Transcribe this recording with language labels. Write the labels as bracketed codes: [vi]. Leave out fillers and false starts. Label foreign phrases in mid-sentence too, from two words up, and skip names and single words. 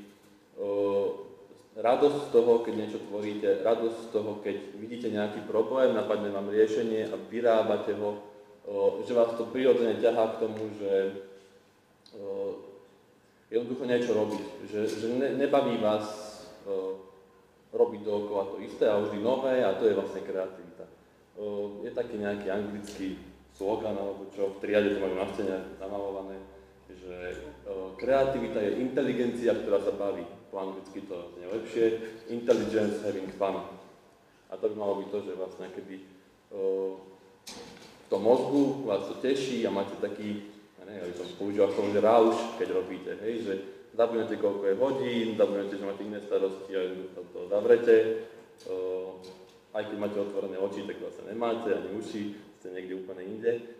[sk] radosť z toho, keď niečo tvoríte, radosť z toho, keď vidíte nejaký problém, napadne vám riešenie a vyrábate ho, že vás to prirodzene ťahá k tomu, že jednoducho niečo robiť, že nebaví vás robiť dookola to isté a vždy nové a to je vlastne kreativita. Je taký nejaký anglický slogan, alebo čo v triade to majú na stene namalované, že kreativita je inteligencia, ktorá sa baví. Po anglicky to znie lepšie. [en] Intelligence having fun. [sk] A to by malo byť to, že vlastne keby v tom mozgu vás to teší a máte taký, ja neviem, aby som používal som, že rauš, keď robíte, hej, že zabudnete, koľko je hodín, zabudnete, že máte iné starosti a to zavrete. Aj keď máte otvorené oči, tak vlastne nemáte, ani uši, ste niekde úplne inde.